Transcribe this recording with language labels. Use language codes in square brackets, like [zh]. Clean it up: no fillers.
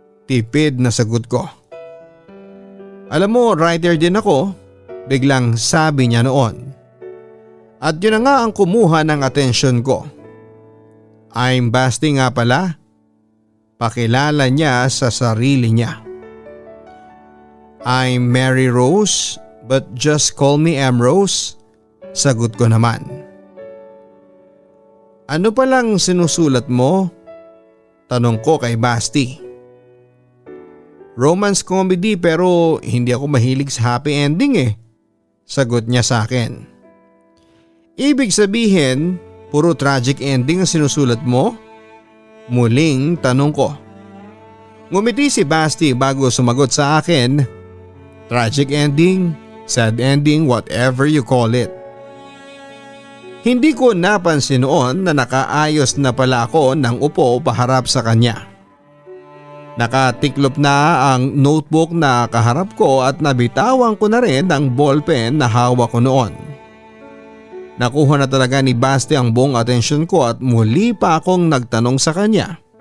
[tl] Tipid na sagot ko. Alam mo, writer din ako, biglang sabi niya noon. At yun na nga ang kumuha ng atensyon ko. [en] I'm Basti [tl] nga pala. Pakilala niya sa sarili niya. [en] I'm Mary Rose but just call me Amrose. [tl] Sagot ko naman. Ano palang sinusulat mo? Tanong ko kay Basti. Romance comedy pero hindi ako mahilig sa happy ending Sagot niya sa akin. Ibig sabihin, puro tragic ending ang sinusulat mo? Muling tanong ko. Ngumiti si Basti bago sumagot sa akin. [en] Tragic ending, sad ending, whatever you call it. [tl] Hindi ko napansin noon na nakaayos na pala ako ng upo paharap sa kanya. Nakatiklop na ang notebook na kaharap ko at nabitawan ko na rin ang ballpen na hawak ko noon. Nakuha na talaga ni Basti ang buong atensyon ko at muli pa akong nagtanong sa kanya.